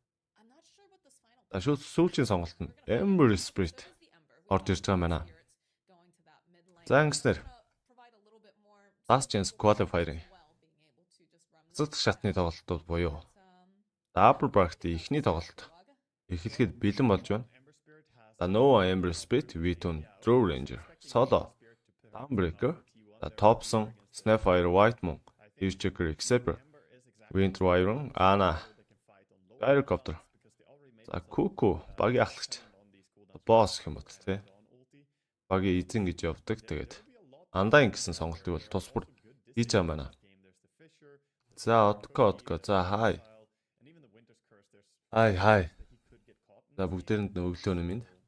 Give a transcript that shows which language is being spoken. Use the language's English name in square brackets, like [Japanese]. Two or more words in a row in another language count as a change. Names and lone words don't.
[Mongolian] Шууд сүүлчийн сонголт нь Ember Spirit орж ирж байгаа юм байна. За ингэснээр Last Chance Qualifier-ийн цэцэг шатны тоглолтууд буюу [English] Upper Bracket- [Mongolian] ийн эхний тоглолт эхлэхэд бэлэн болж байна. За Nova Ember Spirit, V2, Drow Ranger, Solo, Dawnbreaker, Thompson, Snapfire, White Moon, Earthshaker, Except, Winter Wyvern, Ana, Helicopter. За Cuckoo багийн ахлагч босс гэх юм бот тий. Багийн эзэн гэж явдаг. Тэгээд Undying гэсэн сонголтыг бол тус бүр хийж байгаа юм байна. За Otko. За хай. За бүгдээрэнд өглөөний минь.